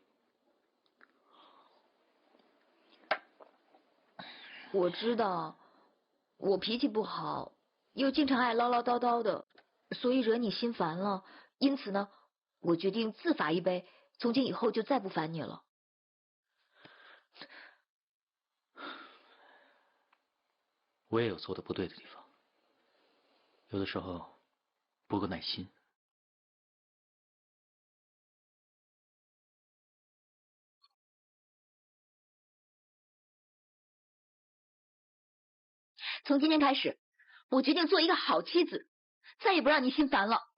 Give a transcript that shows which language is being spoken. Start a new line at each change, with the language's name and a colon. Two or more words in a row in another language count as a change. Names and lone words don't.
Chinese: 我知道，我脾氣不好，又經常愛嘮嘮叨叨的，所以惹你心煩了。因此呢，我決定自罰一杯，從今以後就再不煩你了。我也有做的不對的地方，有的時候不夠耐心。從今天開始，我決定做一個好妻子，再也不讓你心煩了。